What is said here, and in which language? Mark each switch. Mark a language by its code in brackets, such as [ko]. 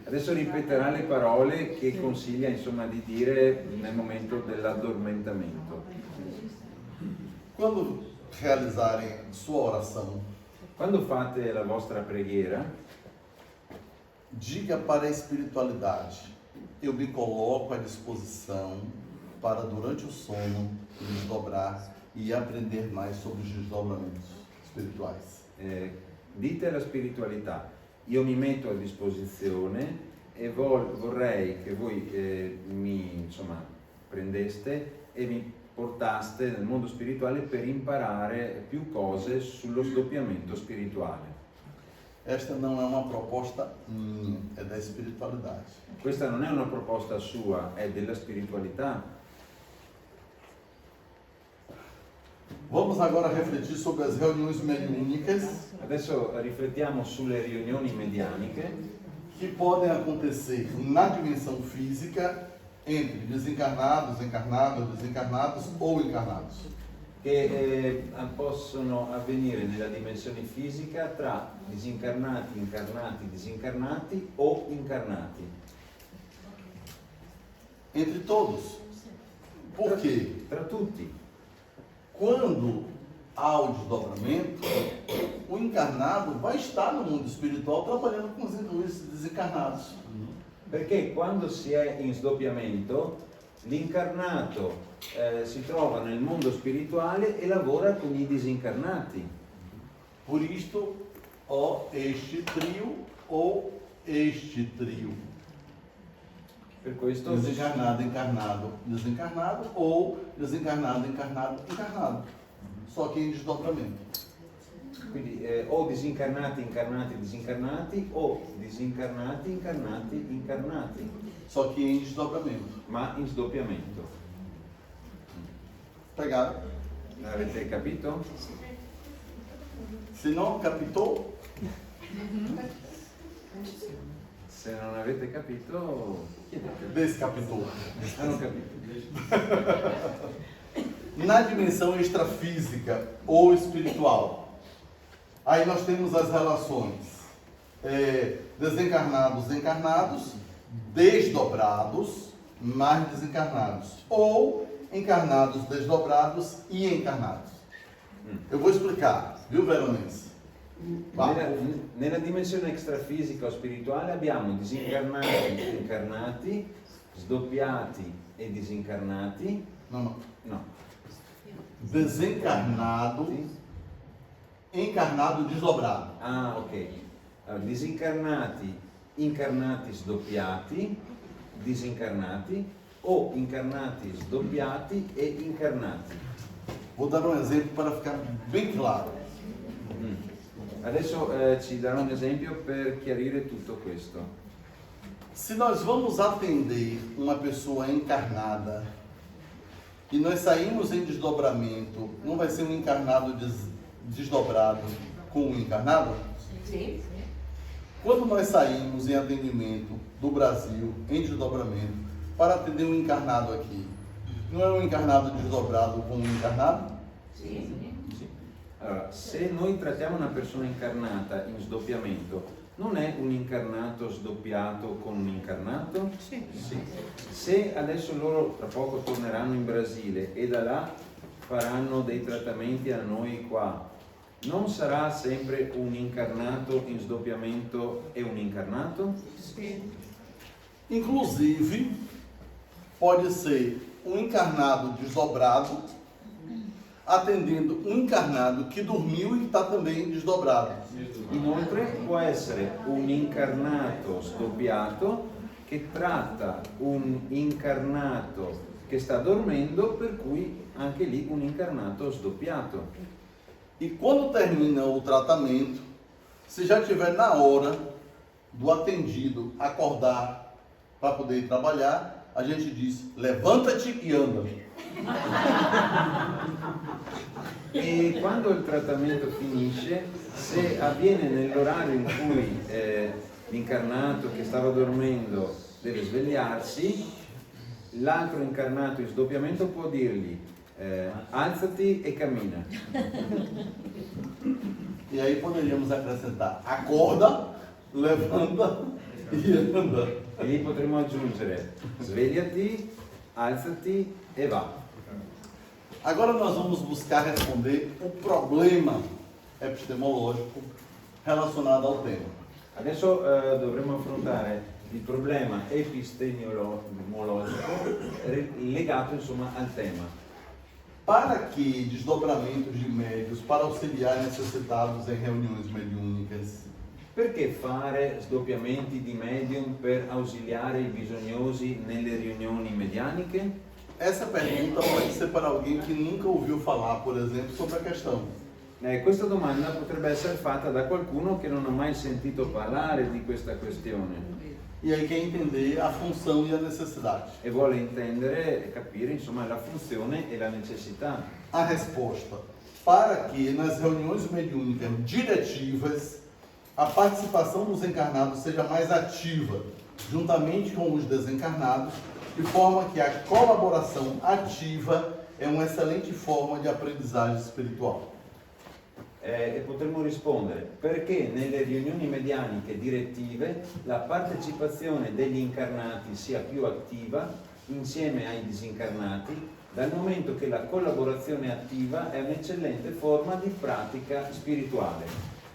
[it] Adesso ripeterà le parole che consiglia, insomma, di dire nel momento dell'addormentamento. [pt] Quando realizarem sua oração, [it] Quando fate la vostra preghiera, [pt] diga para a espiritualidade: eu me coloco à disposição para durante o sono desdobrar e aprender mais sobre os desdobramentos espirituais. [it] dite alla spiritualità, io mi metto a disposizione e vorrei che voi mi, insomma, prendeste e mi portaste nel mondo spirituale per imparare più cose sullo sdoppiamento spirituale. [pt] Esta não é uma proposta minha, é da espiritualidade. [it] Questa non è una proposta sua, è della spiritualità. [pt] Vamos agora refletir sobre as reuniões mediúnicas [it] Adesso riflettiamo sulle riunioni medianiche [pt] que podem acontecer na dimensão física entre desencarnados, encarnados, desencarnados ou encarnados. [it] che possono avvenire nella dimensione fisica tra disincarnati, incarnati, disincarnati o incarnati. [pt] Entre todos. Por quê? [it] Tra tutti. [pt] Quando há o desdobramento, o encarnado vai estar no mundo espiritual trabalhando com os desencarnados. [it] Perché quando si è in sdoppiamento, l'incarnato si trova nel mondo spirituale e lavora con i disincarnati. [pt] Por isto, ó este trio ou este trio. [it] Per questo [pt] Desencarnado, encarnado, desencarnado, ou desencarnado, encarnado, encarnado. Só que em desdobramento. [it] quindi o disincarnati, incarnati, disincarnati, o disincarnati, incarnati, incarnati, [pt] Só que em desdobramento. [it] ma in sdoppiamento. [pt] Pegaram? [it] Avete capito? [pt] Se não captou, [it] Se non avete capito, chiedete. [pt] descapitou. [it] Hanno capito. [pt] Na dimensão extrafísica ou espiritual, aí nós temos as relações desencarnados, encarnados, desdobrados, mais desencarnados, ou encarnados, desdobrados e encarnados. Eu vou explicar, viu, Veronese? [it] Nella dimensione extrafisica o spirituale abbiamo disincarnati, incarnati, sdoppiati e disincarnati. [pt] Não. [it] No. [pt] Desencarnado, encarnado, desdobrado. [it] Ah, ok. Allora, disincarnati, incarnati, sdoppiati, disincarnati, o incarnati, sdoppiati e incarnati. [pt] Vou dar um exemplo para ficar bem claro. [it] Adesso ci darò un esempio per chiarire tutto questo. [pt] Se nós vamos atender uma pessoa encarnada e nós saímos em desdobramento, não vai ser um encarnado desdobrado com um encarnado? Sim. Quando nós saímos em atendimento do Brasil, em desdobramento, para atender um encarnado aqui, não é um encarnado desdobrado com um encarnado? Sim. [it] Allora, se noi trattiamo una persona incarnata in sdoppiamento, non è un incarnato sdoppiato con un incarnato? Sì. Se adesso loro tra poco torneranno in Brasile e da là faranno dei trattamenti a noi qua, non sarà sempre un incarnato in sdoppiamento e un incarnato? Sì. [pt] Inclusive, pode ser um encarnado desdobrado atendendo um encarnado que dormiu e está também desdobrado. [it] Inoltre può essere un incarnato sdoppiato che tratta un incarnato che sta dormendo, per cui anche lì un incarnato sdoppiato. [pt] E quando termina o tratamento, se já estiver na hora do atendido acordar para poder ir trabalhar, a gente diz: levanta-te e anda. [it] E quando il trattamento finisce, se avviene nell'orario in cui l'incarnato che stava dormendo deve svegliarsi, l'altro incarnato in sdoppiamento può dirgli alzati e cammina. [pt] E aí poderíamos acrescentar: acorda, levanta e anda. [it] E lì potremmo aggiungere svegliati, alzati e va. [pt] Agora nós vamos buscar responder o problema epistemológico relacionado ao tema. [it] Adesso dovremo affrontare il problema epistemologico legato insomma al tema. [pt] Para que desdobramentos de médios para auxiliar necessitados em reuniões mediúnicas? [it] Perché fare sdoppiamenti di medium per ausiliare i bisognosi nelle riunioni medianiche? [pt] Essa pergunta pode ser para alguém que nunca ouviu falar, por exemplo, sobre a questão. [it] Questa domanda potrebbe essere fatta da qualcuno che non ha mai sentito parlare di questa questione [pt] E aí quer entender a função e a necessidade. [it] e vuole intendere e capire insomma la funzione e la necessità. [pt] A resposta: para que nas reuniões mediúnicas diretivas a participação dos encarnados seja mais ativa, juntamente com os desencarnados, de forma que a colaboração ativa é uma excelente forma [it] di [pt] aprendizagem spiritual. [it] E potremmo rispondere perché nelle riunioni medianiche direttive la partecipazione degli incarnati sia più attiva insieme ai disincarnati, dal momento che la collaborazione attiva è un'eccellente forma di pratica spirituale.